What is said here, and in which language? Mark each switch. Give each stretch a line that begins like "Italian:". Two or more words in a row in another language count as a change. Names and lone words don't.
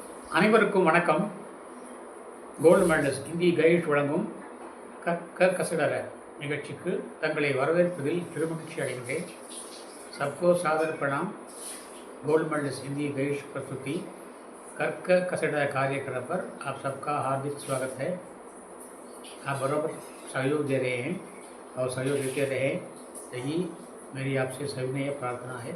Tamil: அனைவருக்கும் வணக்கம். கோல்டு மெடலிஸ்ட் இந்தி கைட் வழங்கும் கற்க கசடர நிகழ்ச்சிக்கு தங்களை வரவேற்பதில் பெருமகிழ்ச்சி அடைகிறேன்.
Hindi: सबको सादर प्रणाम. गोल्ड मेडलिस्ट हिंदी गाइड प्रस्तुति कर्क कसड़ा कार्यक्रम पर आप सबका हार्दिक स्वागत है. आप बराबर सहयोग दे रहे हैं और सहयोग देते रहे, यही मेरी आपसे सविनय प्रार्थना है.